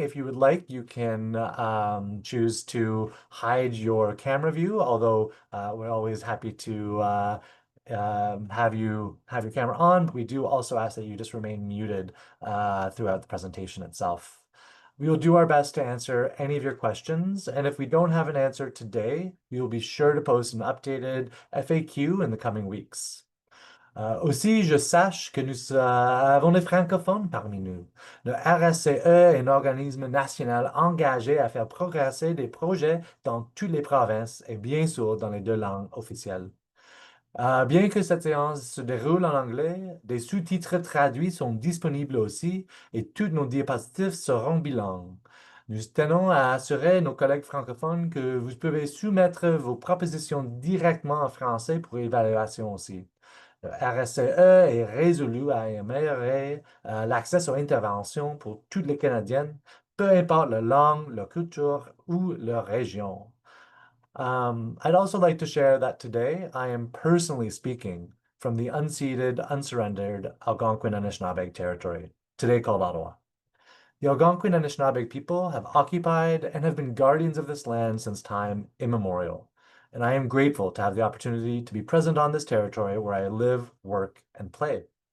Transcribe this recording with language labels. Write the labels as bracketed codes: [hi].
[en] If you would like, you can choose to hide your camera view, although we're always happy to have your camera on, but we do also ask that you just remain muted throughout the presentation itself. We will do our best to answer any of your questions, and if we don't have an answer today, we will be sure to post an updated FAQ in the coming weeks. [fr] Aussi, je sache que nous avons des francophones parmi nous. Le RSCE est un organisme national engagé à faire progresser des projets dans toutes les provinces et bien sûr dans les deux langues officielles. Bien que cette séance se déroule en anglais, des sous-titres traduits sont disponibles aussi et tous nos diapositives seront bilingues. Nous tenons à assurer nos collègues francophones que vous pouvez soumettre vos propositions directement en français pour évaluation aussi. Le RSCE est résolu à améliorer l'accès aux interventions pour toutes les Canadiennes, peu importe leur langue, leur culture ou leur région. [en] I'd also like to share that today I am personally speaking from the unceded, unsurrendered Algonquin Anishinaabe territory, today called Ottawa. The Algonquin Anishinaabe people have occupied and have been guardians of this land since time immemorial, and I am grateful to have the opportunity to be present on this territory where I live, work, and play.